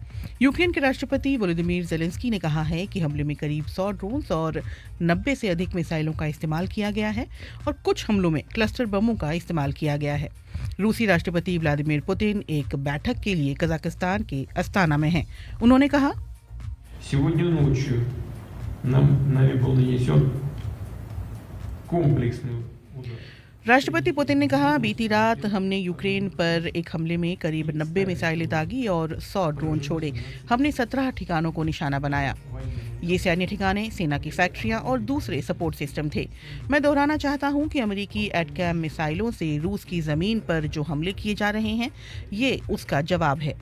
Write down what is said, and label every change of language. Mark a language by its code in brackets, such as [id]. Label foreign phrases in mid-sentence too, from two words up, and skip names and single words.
[hi] यूक्रेन के राष्ट्रपति वोलोदिमीर ज़ेलेंस्की ने कहा है कि हमले में करीब 100 ड्रोन्स और 90 से अधिक मिसाइलों का इस्तेमाल किया गया है और कुछ हमलों में क्लस्टर बमों का इस्तेमाल किया गया है। रूसी राष्ट्रपति व्लादिमीर पुतिन एक बैठक के लिए कजाकिस्तान के अस्ताना में हैं। उन्होंने कहा, [ru] Сегодня ночью нами был нанесен комплексный удар. [hi] राष्ट्रपति पुतिन ने कहा, बीती रात हमने यूक्रेन पर एक हमले में करीब 90 मिसाइलें दागी और 100 ड्रोन छोड़े। हमने 17 ठिकानों को निशाना बनाया। ये सैन्य ठिकाने, सेना की फैक्ट्रियां और दूसरे [en] support system [hi] थे। मैं दोहराना चाहता हूं कि अमेरिकी एटकैम मिसाइलों से रूस की ज़मीन पर जो हमले किए जा रहे हैं, ये उसका जवाब है।